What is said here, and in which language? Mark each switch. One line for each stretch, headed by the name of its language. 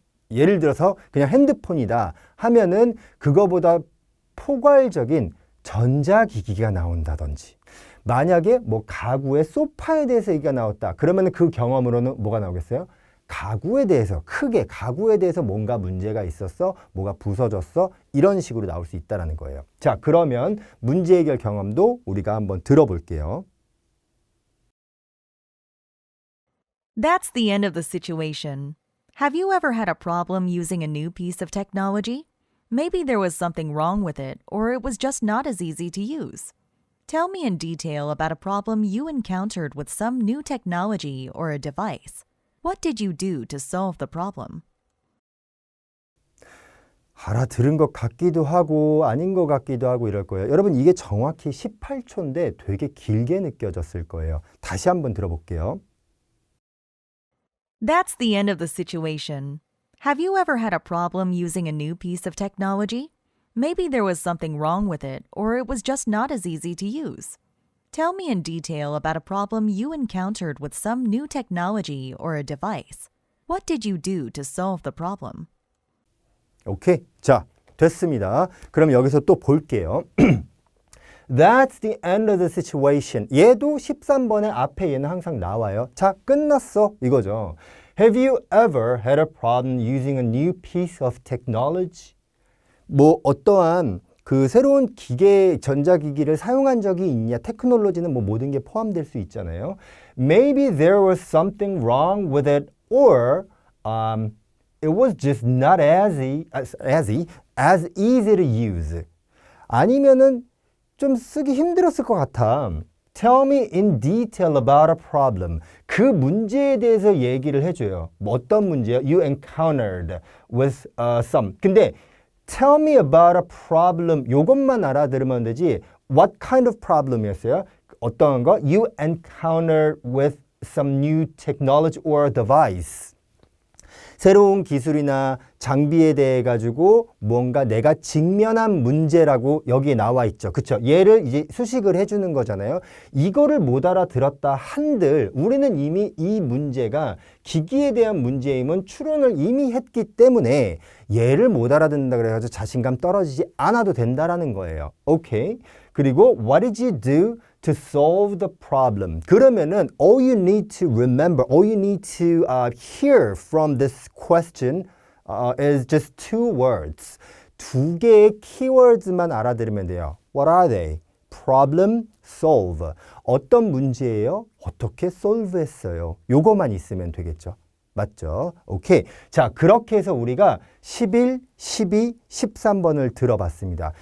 Korean: 예를 들어서 그냥 핸드폰이다 하면은 그거보다 포괄적인 전자기기가 나온다든지 만약에 뭐 가구의 소파에 대해서 얘기가 나왔다. 그러면 그 경험으로는 뭐가 나오겠어요? 가구에 대해서 크게 가구에 대해서 뭔가 문제가 있었어, 뭐가 부서졌어 이런 식으로 나올 수 있다는 거예요. 자, 그러면 문제 해결 경험도 우리가 한번 들어볼게요.
English: That's the end of the situation. Have you ever had a problem using a new piece of technology? Maybe there was something wrong with it, or it was just not as easy to use. Tell me in detail about a problem you encountered with some new technology or a device. What did you do to solve the problem?
Korean: 알아들은 것 같기도 하고 아닌 것 같기도 하고 이럴 거예요. 여러분 이게 정확히 18초인데 되게 길게 느껴졌을 거예요. 다시 한번 들어볼게요.
English: That's the end of the situation. Have you ever had a problem using a new piece of technology? Maybe there was something wrong with it, or it was just not as easy to use. Tell me in detail about a problem you encountered with some new technology or a device. What did you do to solve the problem?
Korean: 오케이. 자, 됐습니다. 그럼 여기서 또 볼게요.
English: That's the end of the situation.
Korean: 얘도 13번의 앞에 얘는 항상 나와요. 자, 끝났어. 이거죠.
English: Have you ever had a problem using a new piece of technology?
Korean: 뭐 어떠한 그 새로운 기계, 전자기기를 사용한 적이 있냐? 테크놀로지는 뭐 모든 게 포함될 수 있잖아요.
English: Maybe there was something wrong with it or it was just not as easy to use.
Korean: 아니면은 좀 쓰기 힘들었을 것 같아.
English: Tell me in detail about a problem.
Korean: 그 문제에 대해서 얘기를 해줘요. 뭐 어떤 문제요?
English: You encountered with some.
Korean: 근데
English: Tell me about a problem.
Korean: 요것만 알아들으면 되지.
English: What kind of problem이었어요?
Korean: 어떤 거?
English: You encountered with some new technology or device.
Korean: 새로운 기술이나 장비에 대해 가지고 뭔가 내가 직면한 문제라고 여기에 나와 있죠. 그렇죠? 얘를 이제 수식을 해주는 거잖아요. 이거를 못 알아들었다 한들 우리는 이미 이 문제가 기기에 대한 문제임은 추론을 이미 했기 때문에 얘를 못 알아듣는다 그래가지고 자신감 떨어지지 않아도 된다라는 거예요. 오케이. 그리고
English: what did you do to solve the problem?
Korean: 그러면은
English: all you need to remember, all you need to hear from this question is just two words.
Korean: 두 개의 keywords만 알아들으면 돼요.
English: What are they? Problem, solve.
Korean: 어떤 문제예요? 어떻게 solve 했어요? 요거만 있으면 되겠죠. 맞죠? 오케이. 자, 그렇게 해서 우리가 11, 12, 13번을 들어봤습니다.